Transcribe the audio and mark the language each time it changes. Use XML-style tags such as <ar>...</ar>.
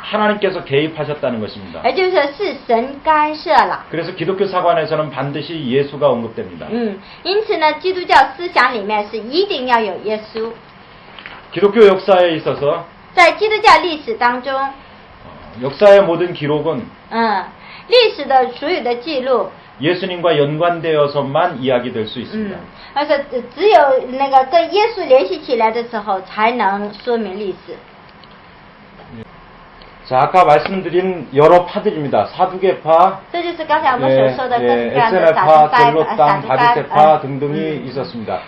<ko>하나님께서 개입하셨다는 것입니다.</ko> <zh>也就是说是神干涉了。</zh> <ko>그래서 기독교 사관에서는 반드시 예수가 언급됩니다.</ko> <zh>因此呢，基督教思想里面是一定要有耶稣。</zh> <ko>기독교 역사에 있어서</ko> <zh>在基督教历史当中，</zh> <ko>역사의 모든 기록은</ko> <zh>历史的所有的记录，</zh> <ko>예수님과 연관되어서만 이야기될 수 있습니다.</ko> <zh>而且只有那个跟耶稣联系起来的时候，才能说明历史。</zh> <ko>자, 아까 말씀드린 여러 파들입니다. 사두개파,</ko> <zh>这就是刚才我们所说的各种各样的</zh> <ko>SNF파,</ko> <zh>撒</zh> <ko>젤로당,</ko> <zh>杜</zh> <ko>바리새파 등등이 있었습니다.</ko>